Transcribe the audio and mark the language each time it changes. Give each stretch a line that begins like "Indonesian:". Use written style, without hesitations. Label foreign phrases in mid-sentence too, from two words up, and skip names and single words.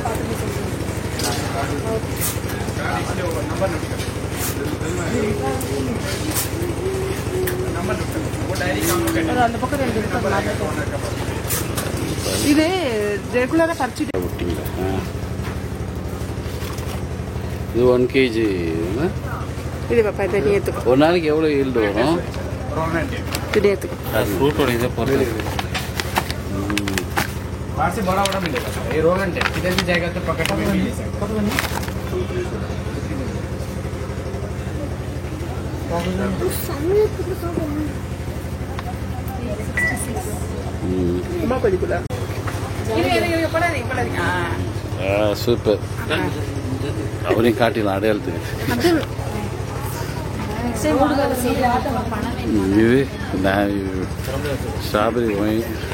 Tamil: அந்த பக்கம் 2 இருக்கு. இது ரெகுலராக பறிச்சுட்டு விட்டீங்களா? இது 1 kg. இது பாப்பா இதை நீ எடுத்துக்கோ. ஒரு நாளைக்கு எவ்வளோ ஈல்டு வரும்? இது எடுத்துக்கோ. அது ஃப்ரூட்டோட இதை பொறுத்து.
Hindi: बाहर से बड़ा बड़ा मिलेगा ये रोगन है किधर भी जाएगा तो पकड़ में भी ले सकते
Tamil: ரொம்ப படிக்கல. சூப்பர். அவரையும் காட்டிடலாம் அடையாளத்துக்கு. இது ஸ்ட்ராபெரி ஒயின்.